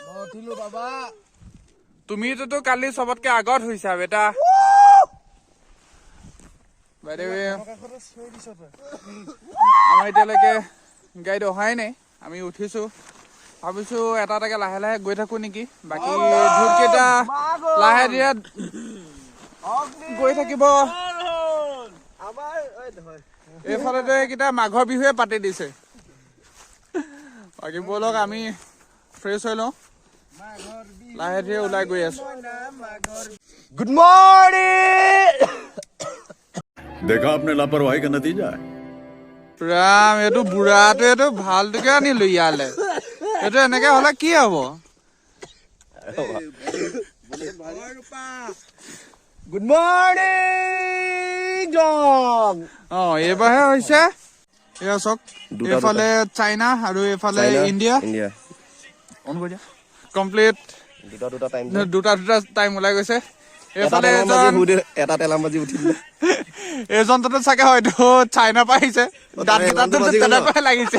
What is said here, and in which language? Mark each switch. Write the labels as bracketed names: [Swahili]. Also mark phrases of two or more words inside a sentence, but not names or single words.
[Assamese] তুমিতো কালি চবতকে আগত হৈছা বেটা আমাৰ এতিয়ালৈকে গাড়ীত অহাই নাই আমি উঠিছো ভাবিছো এটাকে লাহে লাহে গৈ থাকো নেকি বাকী ধুতকেইটা লাহে ধীৰে গৈ থাকিব এইফালেতো এইকেইটা মাঘৰ বিহুৱে পাতি দিছে বাকী বলক আমি ফ্ৰেছ হৈ লওঁ লাহে ধীৰে ওলাই গৈ আছো [English] good morning [Hindi] देखा आपने लापरवाही का नतीजा है [Assamese] ৰাম এইটো বুঢ়াটোৱেতো ভালটোকে আনিলো ইয়ালে এইটো এনেকে হলে কি হব [English] good morning John [Assamese] এইবাৰহে হৈছে এয়া চাওক এইফালে চাইনা আৰু এইফালে ইণ্ডিয়া কমপ্লিট দুটা টাইম ওলাই গৈছে এইফালে এটা তেলামবাজি উঠিলে এজনটো চাগে হয়তো চাইনা পৰা আহিছে তেনেকুৱাই লাগিছে